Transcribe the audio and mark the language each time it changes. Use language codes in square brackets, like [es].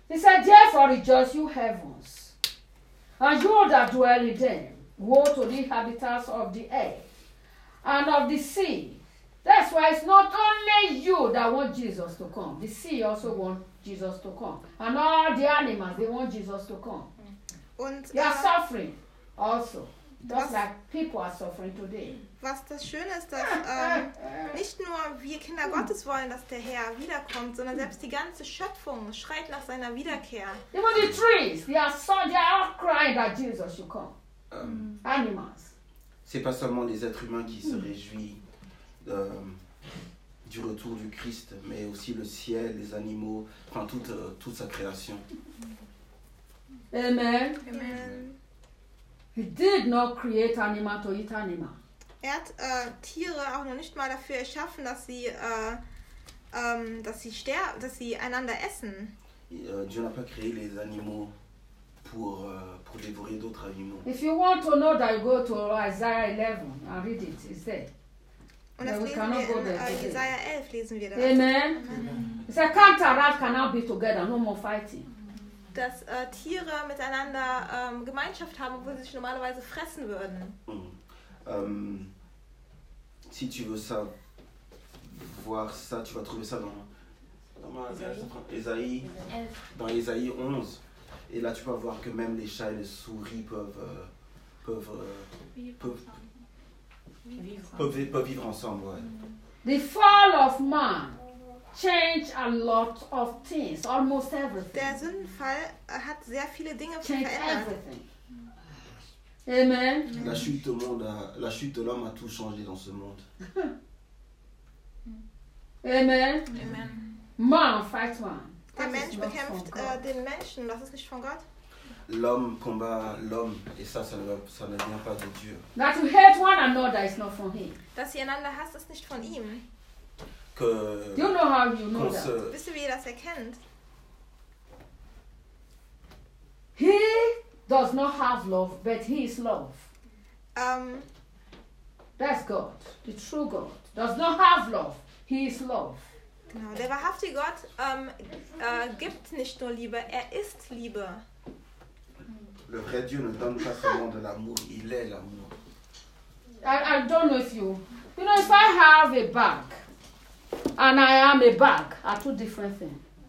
[en] He said, therefore rejoice you heavens, and you that dwell in them. Woe to the inhabitants of the earth and of the sea. That's why it's not only you that want Jesus to come. The sea also want Jesus to come. And all the animals, they want Jesus to come. [de] Und, [en] you are suffering also. Just like people are suffering today. [de] Was das Schöne ist, dass nicht nur wir Kinder Gottes wollen, dass der Herr wiederkommt, sondern selbst die ganze Schöpfung schreit nach seiner Wiederkehr. [en] Even the trees, they are all crying that Jesus should come. Animals. [fr] C'est pas seulement les êtres humains qui se réjouissent du retour du Christ, mais aussi le ciel, les animaux, enfin toute sa création. Amen. Amen. [en] He did not create animal to eat animal. [de] Er hat Tiere auch noch nicht mal dafür erschaffen, dass sie einander essen. [fr] Dieu n'a pas créé les animaux pour dévorer d'autres animaux. [en] If you want to know that, go to Isaiah 11 and read it. It's there. [de] Und das lesen wir Isaiah 11 lesen wir da. Amen. Amen. [en] It's a counteract cannot be together, no more fighting. [de] Dass Tiere miteinander Gemeinschaft haben, wo sie sich normalerweise fressen würden. [fr] Si tu veux ça, voir ça, tu vas trouver ça dans Esaïe 11. Et là, tu vas voir que même les chats et les souris peuvent vivre ensemble. Ouais. [en] The fall of man change a lot of things, almost everything. [de] Der Sündenfall hat sehr viele Dinge verändert. [en] Everything. Amen. [fr] La chute du monde, la chute de l'homme a tout changé dans ce monde. Amen. Amen. [en] Man fight man. [de] Der Mensch bekämpft den Menschen. Das ist nicht von Gott. [fr] L'homme combat l'homme et ça ne vient pas de Dieu. [en] That you hate one another is not from him. [de] Dass ihr einander hasst, ist nicht von ihm. [en] Do you know how you know that? [de] Wisst ihr, wie ihr das erkennt? [en] He does not have love, but he is love. That's God, the true God. Does not have love, he is love. [de] Genau, der wahrhaftige Gott gibt nicht nur Liebe, er ist Liebe. [fr] Le vrai Dieu ne donne pas seulement de l'amour, il est l'amour. [en] I don't know if you... You know, if I have a bag... And I am a bag are two different things.